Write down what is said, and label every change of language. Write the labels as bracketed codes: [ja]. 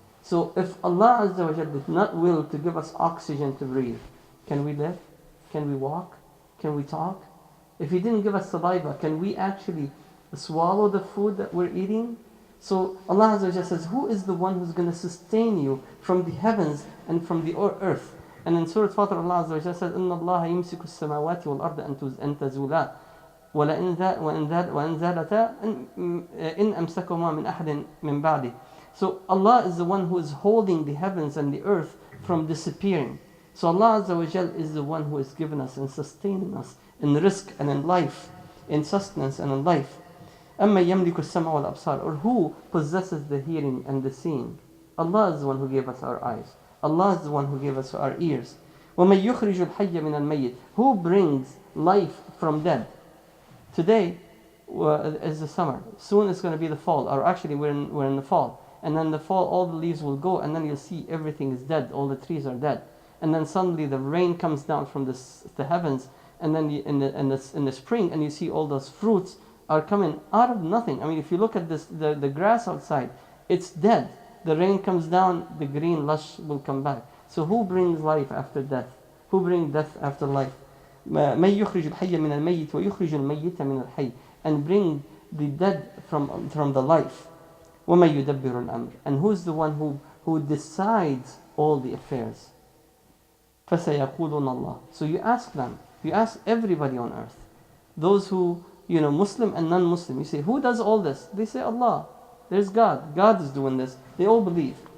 [en] So if Allah Azza wa Jal did not will to give us oxygen to breathe, can we live? Can we walk? Can we talk? If He didn't give us saliva, can we actually swallow the food that we're eating? So Allah Azza wa Jal says, who is the one who's going to sustain you from the heavens and from the earth? And in Surah Fatir, Allah Azza wa Jal says, [ar] إِنَّ اللَّهَ يُمْسِكُ السَّمَاوَاتِ وَالْأَرْضَ أَن تَزُولَا وَإِن زَالَتَا إِنْ أَمْسَكُهُمَا مِنْ أَحَدٍ مِنْ بَعْدِهِ. [en] So Allah is the one who is holding the heavens and the earth from disappearing. So Allah Azza wa Jal is the one who has given us and sustaining us in rizq and in life, in sustenance and in life. [ar] أَمَّا يَمْلِكُ السَّمْعَ وَالْأَبْصَارِ. [en] Or who possesses the hearing and the seeing? Allah is the one who gave us our eyes. Allah is the one who gave us our ears. [ar] وَمَنْ يُخْرِجُ الْحَيَّ مِنَ الْمَيِّتِ. [en] Who brings life from dead? Today is the summer. Soon it's going to be the fall. Or actually we're in the fall. and then the fall, all the leaves will go, and then you'll see everything is dead, all the trees are dead. And then suddenly the rain comes down from the heavens, and then in the spring, and you see all those fruits are coming out of nothing. I mean, if you look at this, the grass outside, it's dead. The rain comes down, the green lush will come back. So who brings life after death? Who brings death after life? [ar] من يخرج الحي من الميت ويخرج الميت من الحي, [en] and bring the dead from the life. [ar] وَمَن يُدَبِّرُ الْأَمْرِ, [en] and who's the one who decides all the affairs? [ar] فَسَيَقُولُونَ اللَّهُ. [en] So you ask them, you ask everybody on earth, those who, Muslim and non-Muslim, you say, who does all this? They say, Allah. There's God. God is doing this. They all believe.